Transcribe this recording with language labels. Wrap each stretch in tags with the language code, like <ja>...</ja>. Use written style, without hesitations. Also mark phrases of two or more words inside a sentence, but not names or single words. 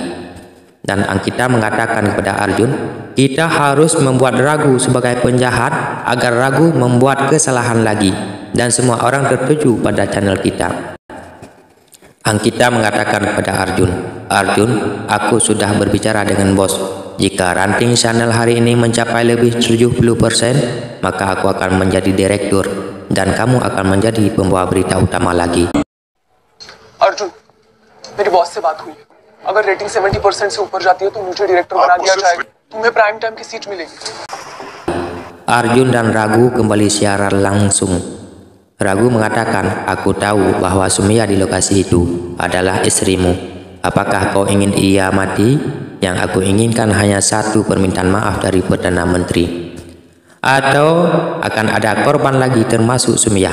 <id>Dan Anggita mengatakan kepada Arjun, kita harus membuat Raghu sebagai penjahat agar Raghu membuat kesalahan lagi dan semua orang tertuju pada channel kita. Anggita mengatakan kepada Arjun, Arjun, aku sudah berbicara dengan bos. Jika ranting channel hari ini mencapai lebih 70%, maka aku akan menjadi direktur dan kamu akan menjadi pembawa berita utama lagi.</id> <hi>अर्जुन, मेरी बॉस से बात हुई है. अगर रेटिंग 70% से ऊपर जाती है तो मुझे डायरेक्टर बना दिया जाएगा. तुम्हें</hi> <en>prime time</en> <hi>की सीट मिलेगी.</hi> <id>Arjun dan Raghu kembali siaran langsung. Raghu mengatakan, aku tahu bahwa Sumiya di lokasi itu adalah istrimu. Apakah kau ingin ia mati? Yang aku inginkan hanya satu permintaan maaf dari Perdana Menteri. Atau akan ada korban lagi termasuk Sumiya.</id>